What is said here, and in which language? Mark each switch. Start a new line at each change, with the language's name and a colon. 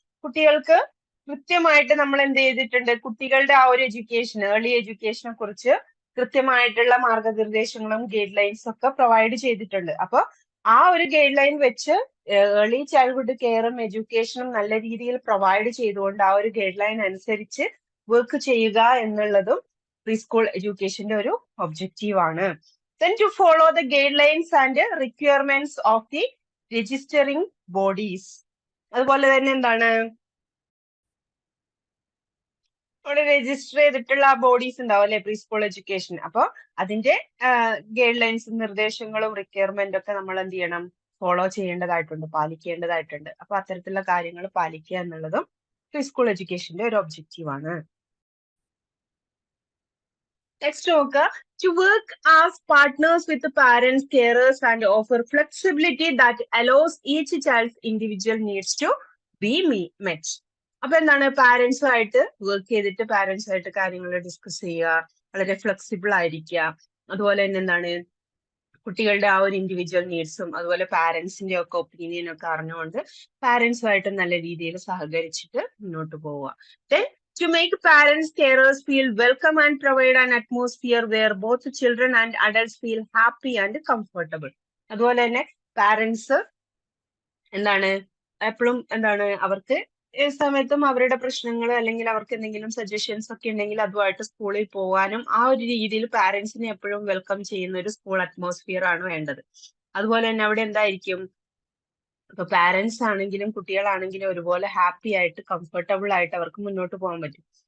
Malayalam: കുട്ടികൾക്ക് കൃത്യമായിട്ട് നമ്മൾ എന്ത് ചെയ്തിട്ടുണ്ട്? കുട്ടികളുടെ ആ ഒരു എഡ്യൂക്കേഷൻ, ഏർലി എഡ്യൂക്കേഷനെ കുറിച്ച് കൃത്യമായിട്ടുള്ള മാർഗനിർദ്ദേശങ്ങളും ഗൈഡ് ലൈൻസ് ഒക്കെ പ്രൊവൈഡ് ചെയ്തിട്ടുണ്ട്. അപ്പൊ ആ ഒരു ഗൈഡ് ലൈൻ വെച്ച് ഏർലി ചൈൽഡ്ഹുഡ് കെയറും എഡ്യൂക്കേഷനും നല്ല രീതിയിൽ പ്രൊവൈഡ് ചെയ്തുകൊണ്ട് ആ ഒരു ഗൈഡ് ലൈൻ അനുസരിച്ച് വർക്ക് ചെയ്യുക എന്നുള്ളതും പ്രീ സ്കൂൾ എഡ്യൂക്കേഷന്റെ ഒരു ഒബ്ജക്റ്റീവ് ആണ്.
English: Then to follow the guidelines and requirements of the registering bodies.
Malayalam: അതുപോലെ തന്നെ എന്താണ്? അവിടെ രജിസ്റ്റർ ചെയ്തിട്ടുള്ള ബോഡീസ് ഉണ്ടാവും അല്ലെ പ്രീ സ്കൂൾ എഡ്യൂക്കേഷൻ. അപ്പൊ അതിന്റെ ഗൈഡ് ലൈൻസും നിർദ്ദേശങ്ങളും റിക്വയർമെന്റ് ഒക്കെ നമ്മൾ എന്ത് ചെയ്യണം? ഫോളോ ചെയ്യേണ്ടതായിട്ടുണ്ട്, പാലിക്കേണ്ടതായിട്ടുണ്ട്. അപ്പൊ അത്തരത്തിലുള്ള കാര്യങ്ങൾ പാലിക്കുക എന്നുള്ളതും പ്രീ സ്കൂൾ എഡ്യൂക്കേഷന്റെ ഒരു ഒബ്ജക്റ്റീവ് ആണ്. നെക്സ്റ്റ് നോക്കുക,
English: to work as partners with the parents, carers and offer flexibility that allows each child's individual needs to be met.
Malayalam: അപ്പൊ എന്താണ്? പാരന്റ്സുമായിട്ട് വർക്ക് ചെയ്തിട്ട് പാരന്റ്സുമായിട്ട് കാര്യങ്ങൾ ഡിസ്കസ് ചെയ്യുക, വളരെ ഫ്ലെക്സിബിൾ ആയിരിക്കുക, അതുപോലെ തന്നെ എന്താണ് കുട്ടികളുടെ ആ ഒരു ഇൻഡിവിജ്വൽ നീഡ്സും അതുപോലെ പാരന്റ്സിന്റെ ഒക്കെ ഒപ്പീനിയൻ ഒക്കെ അറിഞ്ഞുകൊണ്ട് പാരന്റ്സുമായിട്ട് നല്ല രീതിയിൽ സഹകരിച്ചിട്ട് മുന്നോട്ട് പോവുക.
English: Then to make parents carers feel welcome and provide an atmosphere where both children and adults feel happy and comfortable.
Malayalam: അതുപോലെ തന്നെ പാരന്റ്സ് എന്താണ് എപ്പോഴും എന്താണ് അവർക്ക് സമയത്തും അവരുടെ പ്രശ്നങ്ങൾ അല്ലെങ്കിൽ അവർക്ക് എന്തെങ്കിലും സജഷൻസ് ഒക്കെ ഉണ്ടെങ്കിൽ അതുമായിട്ട് സ്കൂളിൽ പോകാനും ആ ഒരു രീതിയിൽ പാരന്റ്സിനെ എപ്പോഴും വെൽക്കം ചെയ്യുന്ന ഒരു സ്കൂൾ അറ്റ്മോസ്ഫിയർ ആണ് വേണ്ടത്. അതുപോലെ തന്നെ അവിടെ എന്തായിരിക്കും? ഇപ്പൊ പാരന്റ്സ് ആണെങ്കിലും കുട്ടികളാണെങ്കിലും ഒരുപോലെ ഹാപ്പി ആയിട്ട് കംഫർട്ടബിൾ ആയിട്ട് അവർക്ക് മുന്നോട്ട് പോകാൻ പറ്റും.